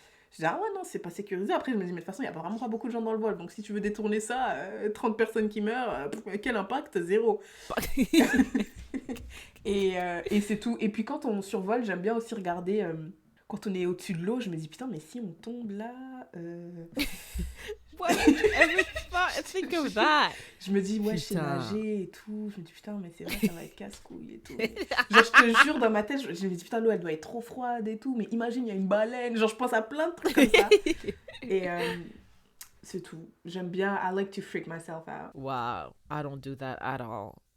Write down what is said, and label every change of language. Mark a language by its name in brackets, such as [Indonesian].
[French] Je dis, ah ouais, non, c'est pas sécurisé. Après, je me dis, mais de toute façon, il y a vraiment pas beaucoup de gens dans le vol. Donc, si tu veux détourner ça, 30 personnes qui meurent, quel impact? 0. Et c'est tout. Et puis, quand on survole, j'aime bien aussi regarder... quand on est au-dessus de l'eau, je me dis, putain, mais si on tombe là... [English] Why did you ever think of that? [French] Je me dis, ouais, je sais nager et tout. Je me dis, putain, mais c'est vrai, ça va être casse-couille et tout. Genre, je te jure, dans ma tête, je me dis, putain, l'eau, elle doit être trop froide et tout. Mais imagine, il y a une baleine. Genre, je pense à plein de trucs comme ça. Et c'est tout. J'aime bien, [English] I like to freak myself out. Wow, I don't do that at all.